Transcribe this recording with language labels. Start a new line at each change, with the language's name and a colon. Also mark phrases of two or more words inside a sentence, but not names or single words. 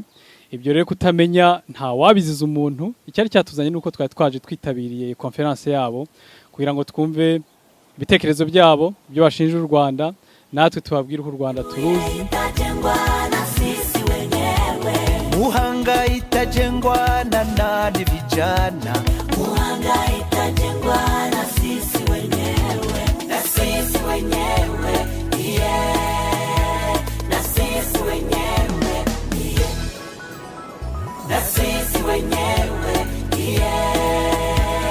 Kinyarwanda: Ibyo rero kutamenya nta wabiziza umuntu. Icyari cyatuzanye nuko twari twaje twitabiriye conference yabo kugira ngo twumve ibitekerezo byabo, ibyo bashinja u Rwanda, natwe tubabwire ko u Rwanda turuzi.
Swahili: Muhanga itajengwa na nani vijana? Muhanga itajengwa na sisi wenyewe. Na sisi wenyewe, yeah. Na sisi wenyewe, yeah. Na sisi wenyewe, yeah.